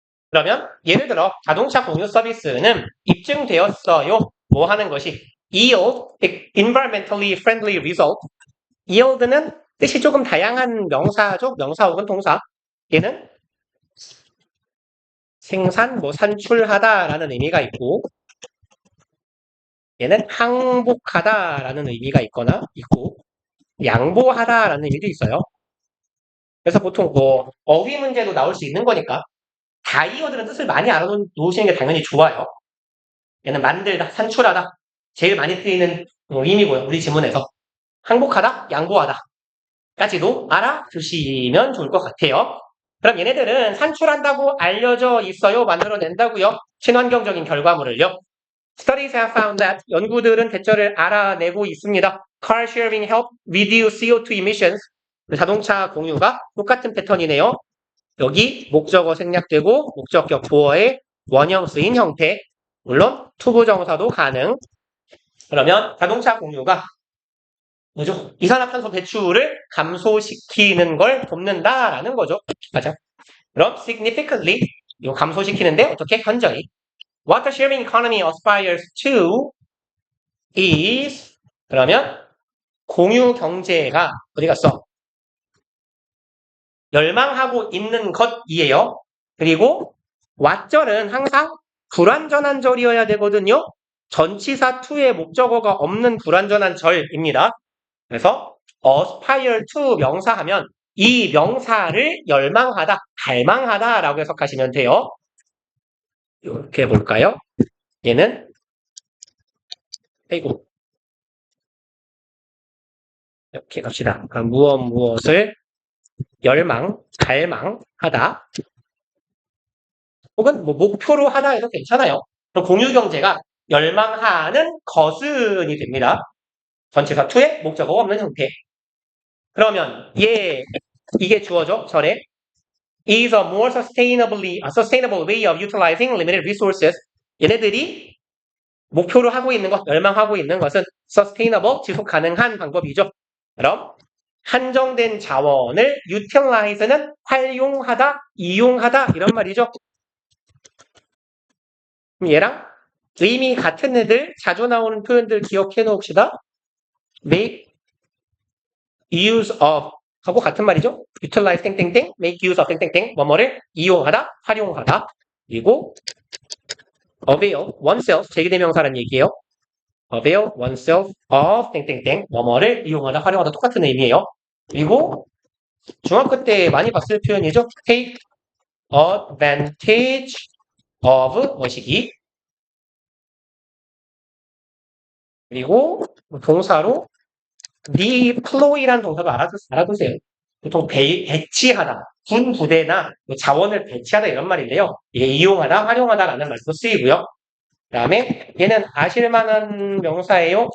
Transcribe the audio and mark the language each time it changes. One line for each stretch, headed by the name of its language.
Korean: 그러면 예를 들어 자동차 공유 서비스는 입증되었어요. 뭐 하는 것이
English: yield, environmentally friendly result.
Korean: yield는 뜻이 조금 다양한 명사죠. 명사 혹은 동사. 얘는 생산, 산출하다라는 의미가 있고 얘는 항복하다라는 의미가 있고 양보하다라는 의미도 있어요. 그래서 보통 어휘 문제도 나올 수 있는 거니까 다이어들은 뜻을 많이 알아놓으시는 게 당연히 좋아요. 얘는 만들다, 산출하다. 제일 많이 쓰이는 의미고요. 우리 지문에서. 항복하다, 양보하다. 까지도 알아두시면 좋을 것 같아요. 그럼 얘네들은 산출한다고 알려져 있어요? 만들어낸다고요? 친환경적인 결과물을요?
English: Studies have found that
Korean: 연구들은 대처를 알아내고 있습니다.
English: Car sharing help reduce CO2 emissions.
Korean: 자동차 공유가 똑같은 패턴이네요. 여기 목적어 생략되고 목적격 보어의 원형 쓰인 형태. 물론 투부정사도 가능. 그러면 자동차 공유가 뭐죠? 이산화탄소 배출을 감소시키는 걸 돕는다라는 거죠. 맞아. 그럼 significantly 이거 감소시키는데 어떻게? 현저히.
English: What the sharing economy aspires to is
Korean: 그러면 공유 경제가 어디 갔어? 열망하고 있는 것이에요. 그리고 왓절은 항상 불완전한 절이어야 되거든요. 전치사 to의 목적어가 없는 불완전한 절입니다. 그래서 aspire to 명사하면 이 명사를 열망하다, 갈망하다라고 해석하시면 돼요. 이렇게 볼까요? 얘는 아이고 이렇게 갑시다. 무엇을 열망, 갈망하다. 혹은 뭐 목표로 하다 해도 괜찮아요. 그럼 공유경제가 열망하는 것은이 됩니다. 전치사 to의 목적어가 없는 형태. 그러면 이게 주어져 절에
English: is a more sustainable way of utilizing limited resources.
Korean: 얘네들이 목표로 하고 있는 것, 열망하고 있는 것은 sustainable, 지속 가능한 방법이죠. 그럼 한정된 자원을 utilize는 활용하다, 이용하다 이런 말이죠. 그럼 얘랑 의미 같은 애들 자주 나오는 표현들 기억해 놓읍시다. make use of 하고 같은 말이죠. utilize 땡땡땡, make use of 땡땡땡, 뭐뭐를 이용하다, 활용하다. 그리고 avail oneself, 제기대명사라는 얘기예요. avail oneself of 땡땡땡, 뭐뭐를 이용하다, 활용하다 똑같은 의미예요. 그리고 중학교 때 많이 봤을 표현이죠. take advantage of 뭐시기. 그리고 동사로 deploy라는 동사도 알아두세요. 보통 배치하다, 군 부대나 자원을 배치하다 이런 말인데요. 이게 이용하다, 활용하다라는 말도 쓰이고요. 그 다음에 얘는 아실만한 명사예요.